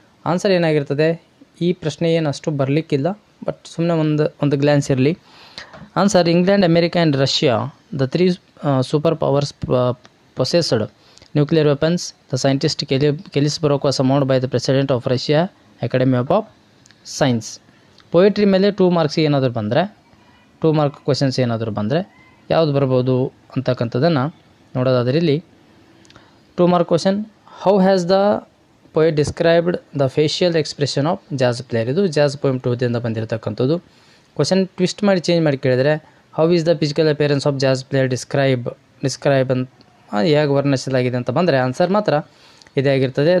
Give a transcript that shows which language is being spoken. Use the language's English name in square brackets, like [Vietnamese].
[Kannada] Answer ಏನಾಗಿರ್ತದೆ, ಈ ಪ್ರಶ್ನೆ ಏನು ಅಷ್ಟು ಬರಲಿಕ್ಕಿಲ್ಲ, ಬಟ್ ಸುಮ್ಮನೆ ಒಂದು ಗ್ಲ್ಯಾನ್ಸ್ ಇರಲಿ. [English] Answer England, America and Russia, the 3 super powers possessed nuclear weapons. The scientist Kelly-Brock was summoned by the president of Russia Academy of Science. [Kannada] Poetry ಮೇಲೆ 2 marks ಏನಾದರೂ ಬಂದರೆ, 2 ಮಾರ್ಕ್ ಕ್ವೆಶನ್ಸ್ ಏನಾದರೂ ಬಂದರೆ ಯಾವುದು ಬರ್ಬೋದು ಅಂತಕ್ಕಂಥದ್ದನ್ನು ನೋಡೋದಾದರೆ ಇಲ್ಲಿ 2 mark question, [English] How has the poet described the facial expression of jazz player. [Kannada] ಇದು ಜಾಜ್ ಪೊಯಮ್ 2ದಿಂದ ಬಂದಿರತಕ್ಕಂಥದ್ದು. ಕ್ವೆಶನ್ ಟ್ವಿಸ್ಟ್ ಮಾಡಿ ಚೇಂಜ್ ಮಾಡಿ ಕೇಳಿದರೆ [English] how is the physical appearance of jazz player describe [Kannada] ಅಂತ ಹೇಗೆ ವರ್ಣಿಸಲಾಗಿದೆ ಅಂತ ಬಂದರೆ ಆನ್ಸರ್ ಮಾತ್ರ ಇದೇ ಆಗಿರ್ತದೆ.